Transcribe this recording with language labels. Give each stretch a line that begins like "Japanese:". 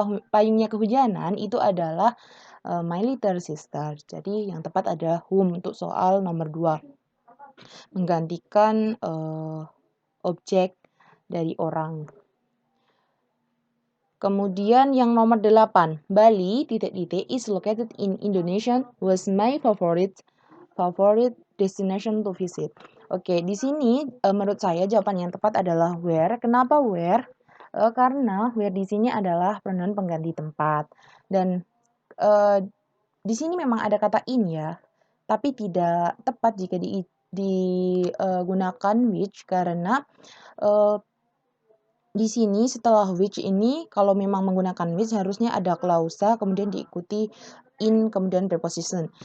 Indonesian: payungnya kehujanan itu adalah
English: my little sister.
Indonesian: Jadi yang tepat ada whom untuk soal nomor 2. Menggantikan objek dari orang. Kemudian yang nomor 8,
English: Bali is located in Indonesia, was my favorite destination to visit.
Indonesian: Oke, di sini menurut saya jawaban yang tepat adalah where. Kenapa where? Karena where di sini adalah pronoun pengganti tempat. Dan di sini memang ada kata in ya, tapi tidak tepat jika digunakan which karena di sini setelah which ini kalau memang menggunakan which harusnya ada klausa kemudian diikuti in kemudian preposition.